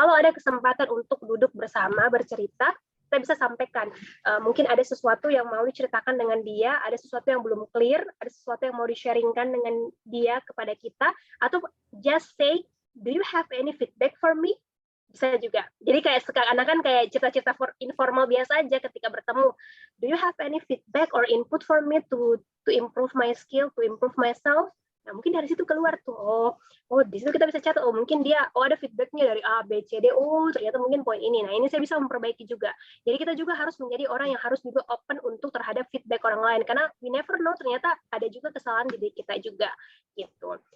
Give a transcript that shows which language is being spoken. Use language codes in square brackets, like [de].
[id] Kalau ada kesempatan untuk duduk bersama, bercerita, kita bisa sampaikan. Mungkin ada sesuatu yang mau diceritakan dengan dia, ada sesuatu yang belum clear, ada sesuatu yang mau di-sharingkan dengan dia kepada kita, atau [en] just say, do you have any feedback for me? [id] Bisa juga. Jadi kayak sekarang kan kayak cerita-cerita informal biasa aja ketika bertemu. [en] Do you have any feedback or input for me to improve my skill, to improve myself? [id] Nah, mungkin dari situ keluar tuh, oh di situ kita bisa catat, mungkin dia, ada feedbacknya dari A, B, C, D, ternyata mungkin poin ini. Nah, ini saya bisa memperbaiki juga. Jadi kita juga harus menjadi orang yang harus juga open untuk terhadap feedback orang lain, karena [en] we never know, [id] ternyata ada juga kesalahan di diri kita juga, gitu.